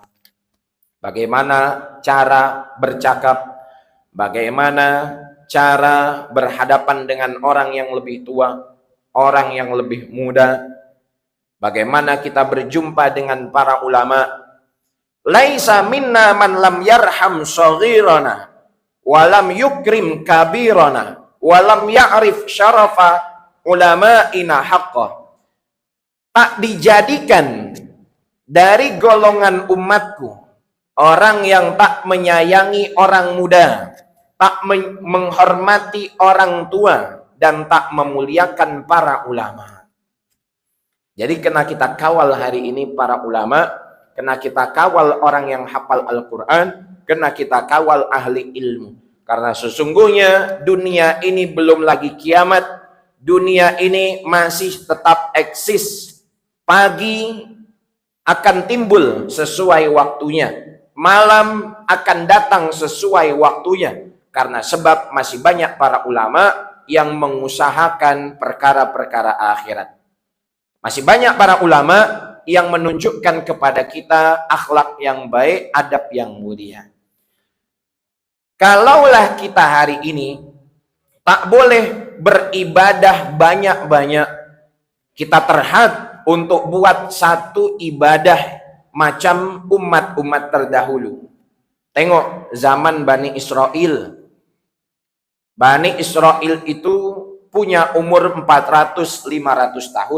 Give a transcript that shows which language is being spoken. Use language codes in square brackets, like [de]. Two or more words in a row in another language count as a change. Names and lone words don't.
[ms] Bagaimana cara bercakap, bagaimana cara berhadapan dengan orang yang lebih tua, orang yang lebih muda, bagaimana kita berjumpa dengan para ulama. [ar] ليس منا من لم يرحم صغيرنا ولم يكرم كبيرنا ولم يعرف شرف علمائنا حقه. [ms] Tak dijadikan dari golongan umatku orang yang tak menyayangi orang muda, tak menghormati orang tua, dan tak memuliakan para ulama. Jadi kena kita kawal hari ini para ulama, kena kita kawal orang yang hafal Al-Quran, kena kita kawal ahli ilmu. Karena sesungguhnya dunia ini belum lagi kiamat, dunia ini masih tetap eksis. Pagi akan timbul sesuai waktunya, malam akan datang sesuai waktunya, karena sebab masih banyak para ulama yang mengusahakan perkara-perkara akhirat. Masih banyak para ulama yang menunjukkan kepada kita akhlak yang baik, adab yang mulia. Kalaulah kita hari ini tak boleh beribadah banyak-banyak, kita terhad untuk buat satu ibadah macam umat-umat terdahulu. Tengok zaman Bani Israel. Bani Israel itu punya umur 400-500 tahun.